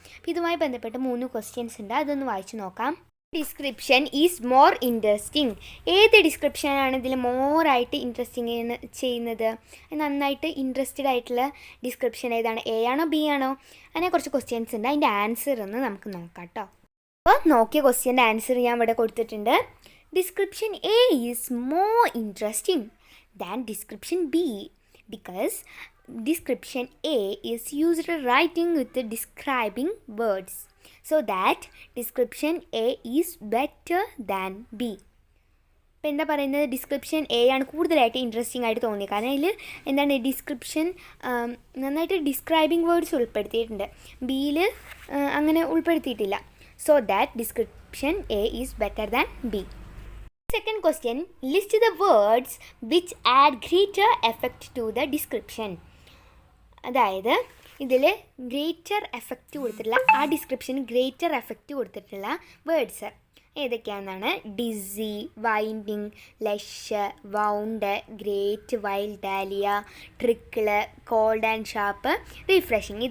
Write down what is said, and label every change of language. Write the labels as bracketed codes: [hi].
[ml] അപ്പോൾ ഇതുമായി ബന്ധപ്പെട്ട് 3 ക്വസ്റ്റ്യൻസ് ഉണ്ട്, അതൊന്ന് വായിച്ചു നോക്കാം. [en] Description is more interesting. [ml] ഏത് ഡിസ്ക്രിപ്ഷനാണ് ഇതിൽ മോറായിട്ട് ഇൻട്രസ്റ്റിംഗ് ചെയ്യുന്നത്? നന്നായിട്ട് ഇൻട്രസ്റ്റഡ് ആയിട്ടുള്ള ഡിസ്ക്രിപ്ഷൻ ഏതാണ്? എ ആണോ ബി ആണോ? അങ്ങനെ കുറച്ച് ക്വസ്റ്റ്യൻസ് ഉണ്ട്, അതിൻ്റെ ആൻസർ ഒന്ന് നമുക്ക് നോക്കാം കേട്ടോ. അപ്പോൾ നോക്കിയ ക്വസ്റ്റ്യൻ്റെ ആൻസർ ഞാൻ ഇവിടെ കൊടുത്തിട്ടുണ്ട്. [en] Description A is more interesting than description B because description A is used writing with the describing words, so that description A is better than B. [ml] ഇപ്പോൾ എന്താ പറയുന്നത്, ഡിസ്ക്രിപ്ഷൻ എ ആണ് കൂടുതലായിട്ട് ഇൻട്രസ്റ്റിംഗ് ആയിട്ട് തോന്നിയത്. കാരണം ഇതിൽ എന്താണ്, ഡിസ്ക്രിപ്ഷൻ നന്നായിട്ട് ഡിസ്ക്രൈബിംഗ് വേർഡ്സ് ഉൾപ്പെടുത്തിയിട്ടുണ്ട്, ബിയിൽ അങ്ങനെ ഉൾപ്പെടുത്തിയിട്ടില്ല. [en] So that description A is better than B. Second question, list the words which add greater effect to the description. [ml] അതായത് ഇതിൽ ഗ്രേറ്റർ എഫക്റ്റ് കൊടുത്തിട്ടുള്ള, ആ ഡിസ്ക്രിപ്ഷന് ഗ്രേറ്റർ എഫക്റ്റ് കൊടുത്തിട്ടുള്ള words ഏതൊക്കെയാണെന്നാണ്. [en] Dizzy, winding, lush, wound, great, wild dahlia, trickle, cold and sharp, refreshing.